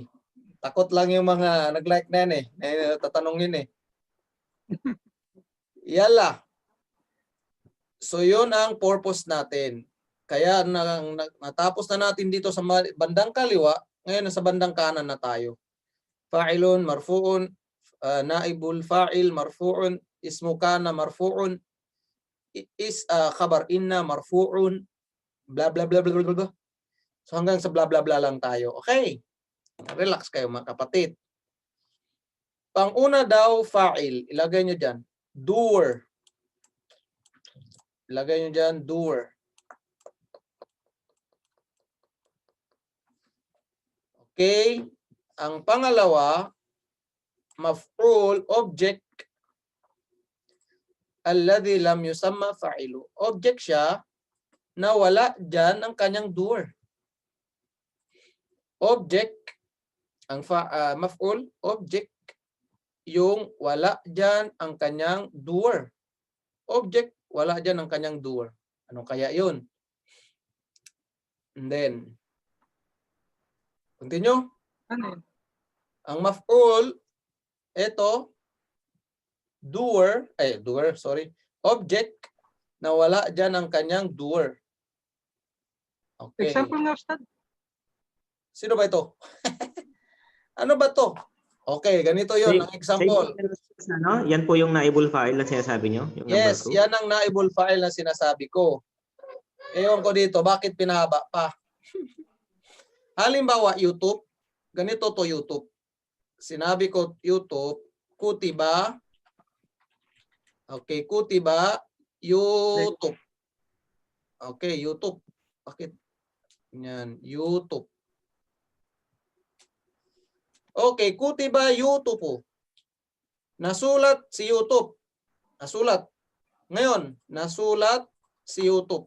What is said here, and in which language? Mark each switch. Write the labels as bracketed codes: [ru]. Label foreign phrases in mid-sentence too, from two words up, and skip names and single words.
[tl] Takot lang yung mga nag-like na yan eh. Tatanungin eh. Yala. So yun ang purpose natin. Kaya natapos na natin dito sa bandang kaliwa, ngayon sa bandang kanan na tayo. [ar] فاعلٌ، مرفوعٌ، نائبُ الفاعل، مرفوعٌ، اسمُ كان، مرفوعٌ، خبرُ إنّ، مرفوعٌ, bla bla bla bla bla bla. [tl] So hanggang sa bla bla bla lang tayo. Okay. Relax kayo mga kapatid. Pang-una daw fa'il, ilagay nyo dyan. Doer. Ilagay nyo dyan, doer. Okay. Ang pangalawa, [ar] maf'ul, object, الذي لم يُسمَّ فاعلُه. [tl] Object siya na wala dyan ang kanyang doer. Object, ang maf'ul, object, yung wala dyan ang kanyang doer. Object, wala dyan ang kanyang doer. Ano kaya yun? [en] And then, continue. [tl] Ang maf'ul, ito, object na wala dyan ang kanyang doer. Okay. Example nga, Ustad. Sino ba ito? Ano ba to? Okay, ganito yon ang example. Ano? Yan po yung [ar] نائب الفاعل [tl] na sinasabi nyo? Yung Yes, number 2? yan ang [ar] نائب الفاعل [tl] na sinasabi ko. Ewan ko dito, bakit pinahaba pa? Halimbawa, YouTube. Ganito to YouTube. Sinabi ko YouTube, kutiba. Okay, kutiba, YouTube. Okay, YouTube. Bakit? Yan, YouTube. Okay, kutiba YouTube. Nasulat si YouTube. Nasulat. Ngayon, nasulat si YouTube.